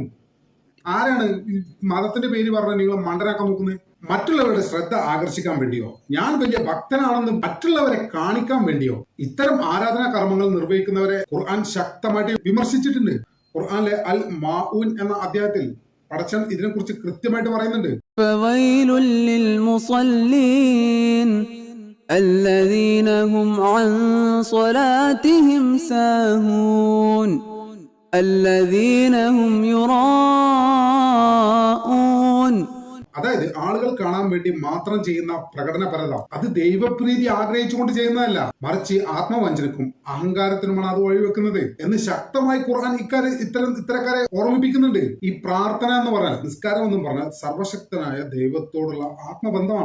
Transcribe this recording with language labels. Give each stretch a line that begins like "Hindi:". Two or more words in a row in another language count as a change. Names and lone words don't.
Malayalam: ആരാണ് മതത്തിന്റെ പേര് പറഞ്ഞാൽ നിങ്ങൾ മണ്ടനാക്കാൻ നോക്കുന്നത്? മറ്റുള്ളവരുടെ ശ്രദ്ധ ആകർഷിക്കാൻ വേണ്ടിയോ, ഞാൻ വലിയ ഭക്തനാണെന്ന് മറ്റുള്ളവരെ കാണിക്കാൻ വേണ്ടിയോ ഇത്തരം ആരാധനാ കർമ്മങ്ങൾ നിർവഹിക്കുന്നവരെ ഖുർആൻ ശക്തമായിട്ട് വിമർശിച്ചിട്ടുണ്ട്. ഖുർആനിലെ അൽ മാഊൻ എന്ന അധ്യായത്തിൽ പടച്ചൻ ഇതിനെ കുറിച്ച് കൃത്യമായിട്ട് പറയുന്നുണ്ട്.
Arabic: الذين هم عن صلاتهم ساهون الذين هم يراءون.
Malayalam: അതായത് ആളുകൾ കാണാൻ വേണ്ടി മാത്രം ചെയ്യുന്ന പ്രകടനപരത അത് ദൈവപ്രീതി ആഗ്രഹിച്ചുകൊണ്ട് ചെയ്യുന്നതല്ല, മറിച്ച് ആത്മവഞ്ചനക്കും അഹങ്കാരത്തിനുമാണ് അത് വഴിവെക്കുന്നത് എന്ന് ശക്തമായി ഖുർആൻ ഇത്തരക്കാരെ ഓർമ്മിപ്പിക്കുന്നുണ്ട്. ഈ പ്രാർത്ഥന എന്ന് പറഞ്ഞാൽ, നിസ്കാരം എന്നും പറഞ്ഞാൽ സർവശക്തനായ ദൈവത്തോടുള്ള ആത്മബന്ധമാണ്.